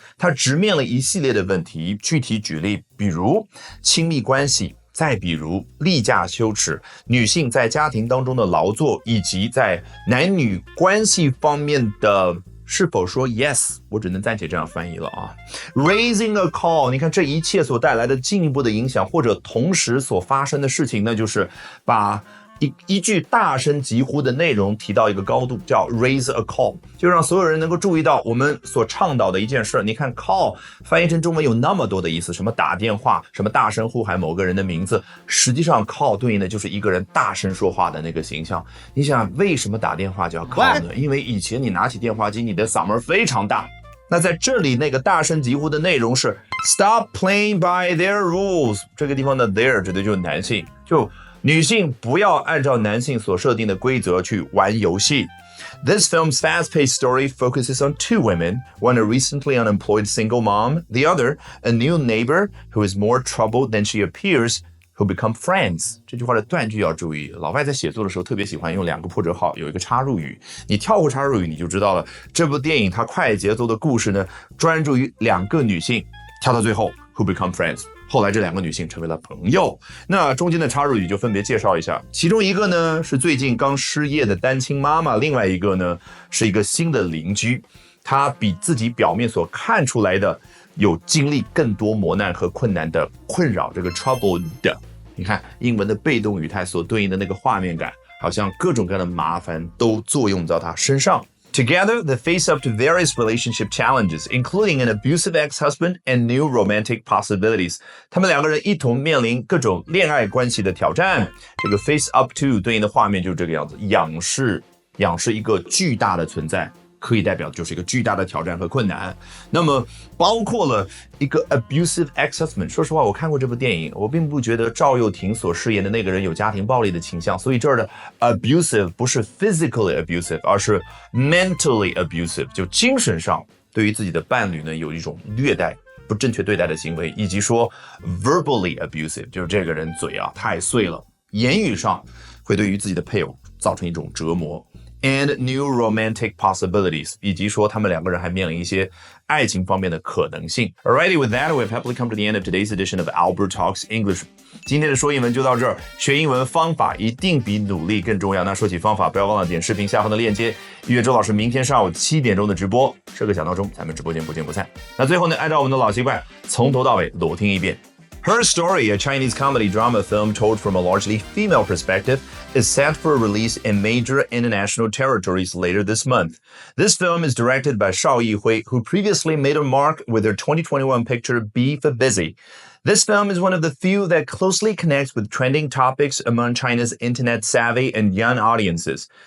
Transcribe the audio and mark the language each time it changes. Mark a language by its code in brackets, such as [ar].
[zh] 它直面了一系列的问题，具体举例，比如亲密关系，再比如例假羞耻，女性在家庭当中的劳作，以及在男女关系方面的是否说 yes， 我只能暂且这样翻译了 [en] Raising a call， [zh] 你看这一切所带来的进一步的影响，或者同时所发生的事情，那就是把一句大声疾呼的内容提到一个高度，叫 [en] raise a call， [zh] 就让所有人能够注意到我们所倡导的一件事。你看 call 翻译成中文有那么多的意思，什么打电话，什么大声呼喊某个人的名字，实际上 call 对应的就是一个人大声说话的那个形象。你想为什么打电话叫 call 呢？因为以前你拿起电话机，你的嗓门非常大。那在这里那个大声疾呼的内容是 [en] stop playing by their rules， [zh] 这个地方的 their 指的就是男性，就女性不要按照男性所设定的规则去玩游戏。 [en] This film's fast-paced story focuses on 2 women, one a recently unemployed single mom, the other a new neighbor who is more troubled than she appears, who become friends。 [zh] 这句话的断句要注意，老外在写作的时候特别喜欢用2个破折号，有一个插入语，你跳过插入语你就知道了，这部电影它快节奏的故事呢专注于2个女性，跳到最后 [en] who become friends， [zh] 后来这2个女性成为了朋友。那中间的插入语就分别介绍一下，其中一个呢是最近刚失业的单亲妈妈，另外一个呢是一个新的邻居。他比自己表面所看出来的有经历更多磨难和困难的困扰，这个 troubled， 你看英文的被动语态所对应的那个画面感，好像各种各样的麻烦都作用到他身上。 [en] Together, they face up to various relationship challenges, including an abusive ex-husband and new romantic possibilities. [zh] 他们两个人一同面临各种恋爱关系的挑战。这个 [en] face up to [zh] 对应的画面就是这个样子，仰视一个巨大的存在。可以代表就是一个巨大的挑战和困难，那么包括了一个 [en] abusive ex-husband。 [zh] 说实话，我看过这部电影，我并不觉得赵又廷所饰演的那个人有家庭暴力的倾向，所以这儿的 abusive 不是 [en] physically abusive， [zh] 而是 [en] mentally abusive， [zh] 就精神上对于自己的伴侣呢有一种虐待、不正确对待的行为，以及说 [en] verbally abusive， [zh] 就是这个人嘴啊太碎了，言语上会对于自己的配偶造成一种折磨。 [en] And new romantic possibilities， [zh] 以及说他们两个人还面临一些爱情方面的可能性。 [en] Alrighty, with that, we've happily come to the end of today's edition of Albert Talks English. [zh] 今天的说英文就到这儿，学英文方法一定比努力更重要。那说起方法，不要忘了点视频下方的链接，预约周老师明天上午7点钟的直播，设个小闹钟，咱们直播间不见不散。那最后呢，按照我们的老习惯，从头到尾裸听一遍。 [en] Her Story, a Chinese comedy drama film told from a largely female perspective, is set for release in major international territories later this month. This film is directed by Shao Yihui, who previously made a mark with her 2021 picture Be for Busy. This film is one of the few that closely connects with trending topics among China's internet-savvy and young audiences.